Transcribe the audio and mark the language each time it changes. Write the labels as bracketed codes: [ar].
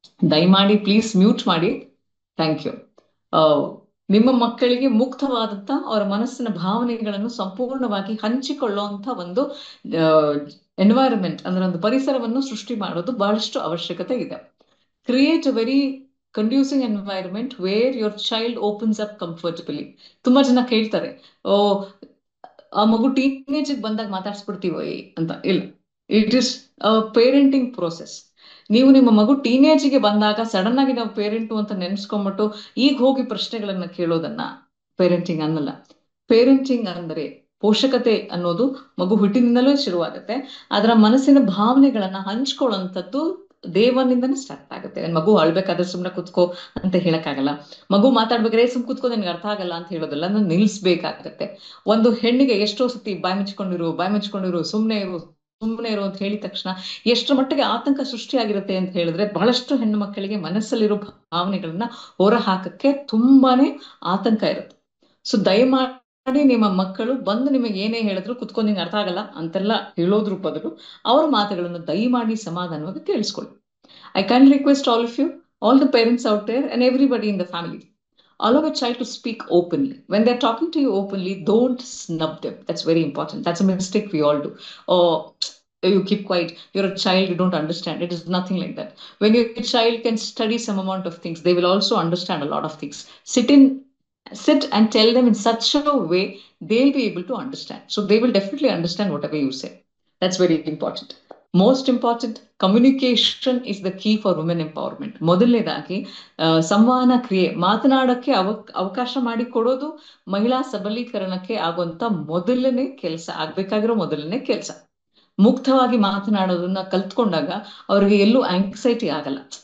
[kn] ದಯಮಾಡಿ please mute ಮಾಡಿ. Thank you. ನಿಮ್ಮ ಮಕ್ಕಳಿಗೆ ಮುಕ್ತವಾದಂತ ಅವರ ಮನಸ್ಸಿನ ಭಾವನೆಗಳನ್ನು ಸಂಪೂರ್ಣವಾಗಿ ಹಂಚಿಕೊಳ್ಳುವಂತ ಒಂದು ಎನ್ವೈರನ್ಮೆಂಟ್ ಅಂದ್ರೆ ಒಂದು ಪರಿಸರವನ್ನು ಸೃಷ್ಟಿ ಮಾಡೋದು ಬಹಳಷ್ಟು ಅವಶ್ಯಕತೆ ಇದೆ. [en] Create a very conducive environment where your child opens up comfortably. [kn] ತುಂಬಾ ಜನ ಕೇಳ್ತಾರೆ, ಓ ಆ ಮಗು ಟೀನೇಜ್ ಬಂದಾಗ ಮಾತಾಡ್ಸ್ಬಿಡ್ತೀವೋ ಅಂತ. ಇಲ್ಲ, [en] It is a parenting process. [kn] ನೀವು ನಿಮ್ಮ ಮಗು ಟೀನೇಜ್ಗೆ ಬಂದಾಗ ಸಡನ್ ಆಗಿ ನಾವು ಪೇರೆಂಟು ಅಂತ ನೆನ್ಸ್ಕೊಂಡ್ಬಿಟ್ಟು ಈಗ ಹೋಗಿ ಪ್ರಶ್ನೆಗಳನ್ನ ಕೇಳೋದನ್ನ ಪೇರೆಂಟಿಂಗ್ ಅನ್ನಲ್ಲ. ಪೇರೆಂಟಿಂಗ್ ಅಂದ್ರೆ ಪೋಷಕತೆ ಅನ್ನೋದು ಮಗು ಹುಟ್ಟಿನಿಂದಲೂ ಶುರುವಾಗುತ್ತೆ. ಅದರ ಮನಸ್ಸಿನ ಭಾವನೆಗಳನ್ನ ಹಂಚ್ಕೊಳ್ಳುವಂಥದ್ದು ದೇವನಿಂದನೇ ಸ್ಟಾರ್ಟ್ ಆಗುತ್ತೆ. ಮಗು ಅಳ್ಬೇಕಾದ್ರೆ ಸುಮ್ನೆ ಕುತ್ಕೋ ಅಂತ ಹೇಳಕ್ಕಾಗಲ್ಲ. ಮಗು ಮಾತಾಡ್ಬೇಕಾದ್ರೆ ಸುಮ್ ಕುತ್ಕೋ ನಿನ್ಗೆ ಅರ್ಥ ಆಗಲ್ಲ ಅಂತ ಹೇಳೋದಲ್ಲ, ನಾನು ನಿಲ್ಸ್ಬೇಕಾಗತ್ತೆ. ಒಂದು ಹೆಣ್ಣಿಗೆ ಎಷ್ಟೋ ಸತಿ ಬಾಯಿ ಮುಚ್ಕೊಂಡಿರು, ಸುಮ್ನೆ ಇರು ಅಂತ ಹೇಳಿದ ತಕ್ಷಣ ಎಷ್ಟರ ಮಟ್ಟಿಗೆ ಆತಂಕ ಸೃಷ್ಟಿಯಾಗಿರುತ್ತೆ ಅಂತ ಹೇಳಿದ್ರೆ, ಬಹಳಷ್ಟು ಹೆಣ್ಣು ಮಕ್ಕಳಿಗೆ ಮನಸ್ಸಲ್ಲಿರೋ ಭಾವನೆಗಳನ್ನ ಹೊರ ಹಾಕಕ್ಕೆ ತುಂಬಾನೇ ಆತಂಕ ಇರುತ್ತೆ. ಸೊ ದಯಮಾಡಿ ನಿಮ್ಮ ಮಕ್ಕಳು ಬಂದು ನಿಮಗೆ ಏನೇ ಹೇಳಿದ್ರು ಕುತ್ಕೊಂಡು ನಿಂಗೆ ಅರ್ಥ ಆಗಲ್ಲ ಅಂತೆಲ್ಲ ಹೇಳೋದ್ರ ಬದಲು ಅವ್ರ ಮಾತುಗಳನ್ನು ದಯಮಾಡಿ ಸಮಾಧಾನವಾಗಿ ಕೇಳಿಸ್ಕೊಳ್ಳಿ. [en] I can request all of you, all the parents out there and everybody in the family, allow a child to speak openly. When they're talking to you openly, don't snub them. That's very important. That's a mistake we all do. Or you keep quiet, you're a child, you don't understand. It is nothing like that. When your child can study some amount of things, they will also understand a lot of things. Sit and tell them in such a way they'll be able to understand. So they will definitely understand whatever you say. That's very important. Most important, communication is the key for women empowerment. [kn] ಮೊದಲನೇದಾಗಿ ಸಂವಹನ ಕ್ರಿಯೆ, ಮಾತನಾಡಕ್ಕೆ ಅವಕಾಶ ಮಾಡಿಕೊಡೋದು ಮಹಿಳಾ ಸಬಲೀಕರಣಕ್ಕೆ ಆಗುವಂತ ಆಗ್ಬೇಕಾಗಿರೋ ಮೊದಲನೇ ಕೆಲಸ. ಮುಕ್ತವಾಗಿ ಮಾತನಾಡೋದನ್ನ ಕಲ್ತ್ಕೊಂಡಾಗ ಅವ್ರಿಗೆ ಎಲ್ಲೂ ಆಂಕ್ಸೈಟಿ ಆಗಲ್ಲ.